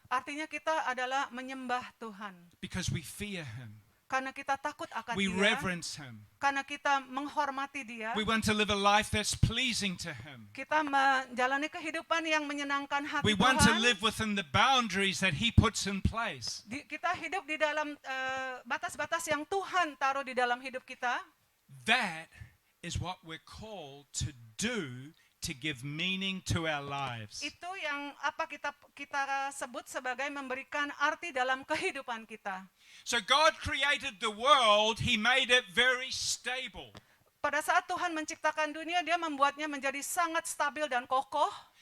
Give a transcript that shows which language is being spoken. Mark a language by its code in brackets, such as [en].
[id] artinya kita adalah menyembah Tuhan. [en] because we fear Him. [id] Karena kita takut akan [en] We [id] Dia, [en] reverence Him. [id] karena kita menghormati Dia, [en] We want to live a life that's pleasing to Him. [id] kita menjalani kehidupan yang menyenangkan hati [en] We want to [id] Tuhan. [en] live within the boundaries that He puts in place. [id] Kita hidup di dalam batas-batas yang Tuhan taruh di dalam hidup kita. [en] That is what we're called to do to give meaning to our lives. [id] Itu yang apa kita sebut sebagai memberikan arti dalam kehidupan kita. [en] So God created the world, He made it very stable. [id] Pada saat Tuhan menciptakan dunia, Dia membuatnya menjadi sangat stabil dan kokoh.